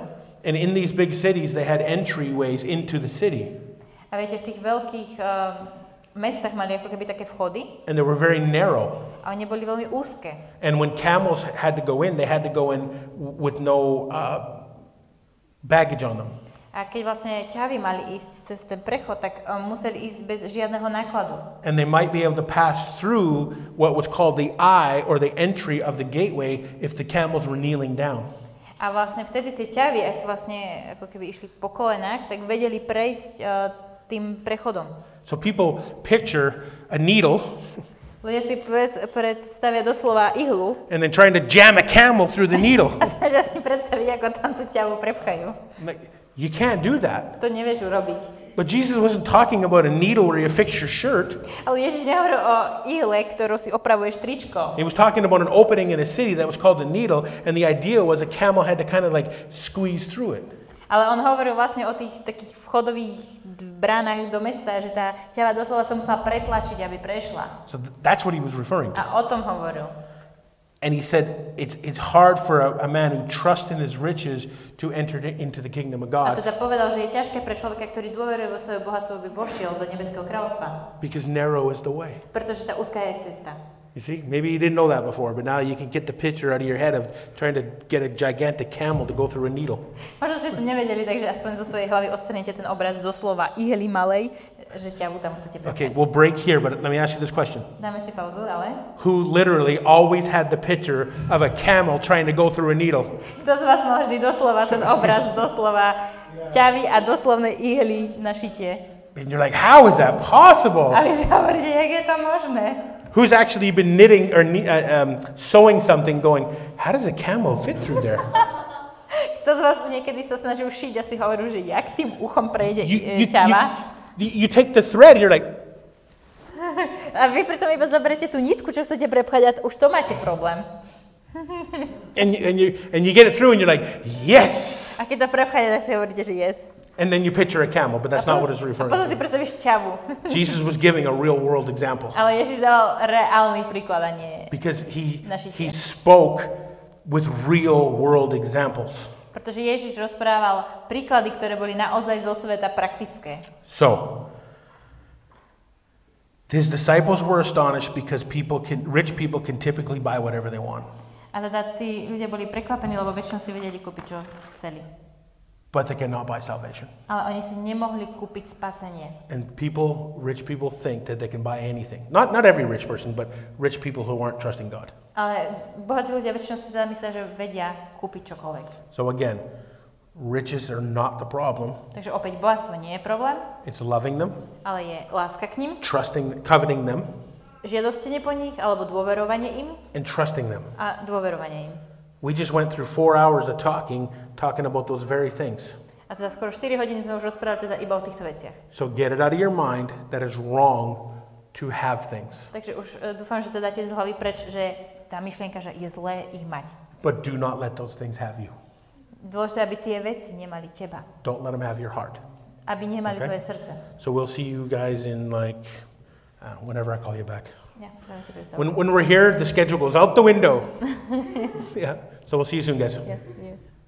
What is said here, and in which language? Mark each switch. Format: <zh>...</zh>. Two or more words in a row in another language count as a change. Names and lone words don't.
<en>And in these big cities, they had entryways into the city.</en> <sk>A viete, v tých veľkých mestách mali ako keby také vchody.</sk> <en>And they were very narrow.</en> <sk>A oni boli veľmi úzke.</sk> <en>And when camels had to go in, they had to go in with no baggage on them.</en> <sk>A keď vlastne ťavy mali ísť cez ten prechod, tak museli ísť bez žiadneho nákladu.</sk> <en>And they might be able to pass through what was called the eye or the entry of the gateway if the camels were kneeling down.</en> <sk>A vlastne vtedy tie ťavy, ak vlastne ako keby išli po kolenách, tak vedeli prejsť tým prechodom.</sk> <en>So people picture a needle</en> <sk>Ľudia si predstavia doslova ihlu</sk> <en>and then trying to jam a camel through the needle.</en> <sk>a snažia si predstaviť, ako tam tú ťavu prepchajú.</sk> <en>You can't do that.</en> <sk>To nevieš urobiť.</sk> <en>But Jesus wasn't talking about a needle where you fix your shirt.</en> <sk>Ale Ježiš nehovoril o ihle, ktorú si opravuješ tričko.</sk> <en>He was talking about an opening in a city that was called a needle, and the idea was a camel had to kind of like squeeze through it.</en> <sk>Ale on hovoril vlastne o tých takých vchodových bránach do mesta, že tá ťava doslova sa musela pretlačiť, aby prešla.</sk> <en>So that's what he was referring to.</en> <sk>A o tom hovoril.</sk> <en>And he said it's hard for a man who trusts in his riches to enter into the kingdom of</en> <sk>A</sk> <en>God</en> <sk>teda povedal, že je ťažké pre človeka, ktorý dôveruje vo svoje bohatstvo, aby vošiel do nebeského kráľovstva.</sk> <en>because narrow is the way.</en> <sk>Pretože tá úzka je cesta.</sk> <en>You see, maybe you didn't know that before, but now you can get the picture out of your head of trying to get a gigantic camel to go through a needle.</en> <sk>Možno ste to nevedeli, takže aspoň zo svojej hlavy odstranite ten obraz doslova ihly malej, že ťavu tam chcete</sk> <en>Okay,</en> <sk>prepchať.</sk> <en>we'll break here, but let me ask you this question.</en> <sk>Dáme si pauzu, ale...</sk> <en>Who literally always had the picture of a camel trying to go through a needle?</en> <sk>Kto z vás mal vždy doslova ten obraz, doslova ťavy a doslovné ihly na šitie?</sk> <en>And you're like, how is that possible?</en> <sk>A vy si hovoríte, jak je to možné?</sk> <en>Who's actually been knitting or sewing something going, how does a camel fit through there?</en> <sk>Kto z vás niekedy sa snažil šiť a si hovoril, že jak tým uchom prejde</sk> <en>You</en> <sk>ťava?</sk> <en>take the thread and you're like,</en> <sk>A vy pritom iba zoberete tú nitku, čo chcete prepchať a už to máte problém.</sk> <en>and you get it through and you're like, yes!</en> <sk>A keď to prepcháte, tak si hovoríte, že yes.</sk> <en>And then you picture a camel, but that's not what it's referring</en> <sk>Potom si</sk> <en>to.</en> <sk>predstavíš ťavu.</sk> <en>Jesus was giving a real world example</en> <sk>Ale Ježiš dal reálny príklad a nie.</sk> <en>because he</en> <sk>Našitie.</sk> <en>spoke with real world examples.</en> <sk>Pretože Ježiš rozprával príklady, ktoré boli naozaj zo sveta praktické.</sk> <en>So, his disciples were astonished because rich people can typically buy whatever they want.</en> <sk>A teda tí ľudia boli prekvapení, lebo väčšinou si vedeli kúpiť, čo chceli.</sk> <en>But they cannot buy salvation.</en> <sk>Ale oni si nemohli kúpiť spasenie.</sk> <en>And rich people think that they can buy anything. Not every rich person, but rich people who aren't trusting God.</en> <sk>Ale bohatí ľudia väčšinou si teda myslia, že vedia kúpiť čokoľvek.</sk> <en>So again, riches are not the problem.</en> <sk>Takže opäť bohatstvo nie je problém,</sk> <en>It's loving them,</en> <sk>ale je láska k nim,</sk> <en>coveting them,</en> <sk>žiadostenie po nich alebo dôverovanie im</sk> <en>and trusting them.</en> <sk>a dôverovanie im.</sk> <en>We just went through 4 hours of talking about those very things.</en> <sk>A teda skoro 4 hodiny sme už rozprávali teda iba o týchto veciach.</sk> <en>So get it out of your mind that it's wrong to have things.</en> <sk>Takže už dúfam, že to dáte z hlavy preč, že tá myšlienka, že je zlé ich mať.</sk> <en>But do not let those things have you.</en> <sk>Dôležité, aby tie veci nemali teba.</sk> <en>Don't let them have your heart.</en> <sk>Aby nemali</sk> <en>Okay.</en> <sk>tvoje srdce.</sk> <en>So we'll see you guys in whenever I call you back.</en> <sk>Ja, dáme si predstavu.</sk> <en>When we're here, the schedule goes out the window. Yeah. So we'll see you soon, guys.</en> <sk>Ja, vidíme sa.</sk>